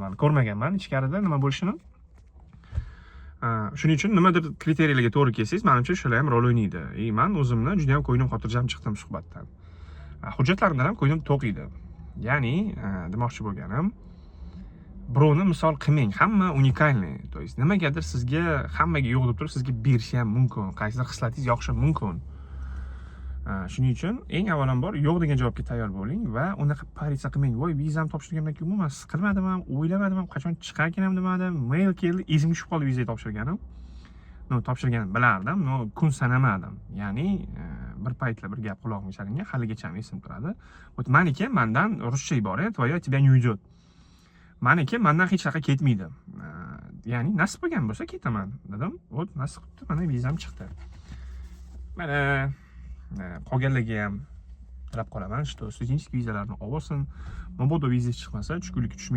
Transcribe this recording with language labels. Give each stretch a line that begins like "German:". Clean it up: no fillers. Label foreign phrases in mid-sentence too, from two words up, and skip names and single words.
Uzbek: Men ko'rmaganman ichkarida nima bo'lishini. Shuning uchun nimadir kriteriyalarga to'g'ri kelsangiz, menimcha shular ham rol o'ynaydi. Men o'zimni juda ham ko'nglim xotirjam chiqdim suhbatdan. Hujjatlarimdan ham ko'nglim to'q edi. Ya'ni, demoqchi bo'lganim, birovni misol qilmang, hamma unikalniy.
Russian: То есть
Uzbek: nimagadir sizga hammaga yo'q deb turib sizga berishi ham mumkin. Qaysidir xislatingiz yoqishi mumkin. Shuning uchun eng avvalambor yo'q degan javobga tayyor bo'ling va unaqa paritsiya qilmang. Voy, vizam topshirgandan keyin umuman siqilmadim ham, o'ylamadim ham, qachon chiqarkan ham demadim. Mail keldi, esimga tushib qoldi viza topshirganim. Topshirganim bilardim, kun sanamadim. Ya'ni bir paytlar bir gap quloqimga chalingan, haligacha ham esim turadi. Вот meniki mendan ruscha iborat,
Russian: твоё тебя не уйдет.
Uzbek: Meniki mendan hech naqa ketmaydi. Ya'ni nasib bo'lgan bo'lsa ketaman dedim. Вот nasib qilibdi, mana vizam chiqdi. Mana qolganlarga ham tilab qolaman, что studentskiy vizalarni olsin. Mabodo vizangiz chiqmasa, tushkunlikka tushmang.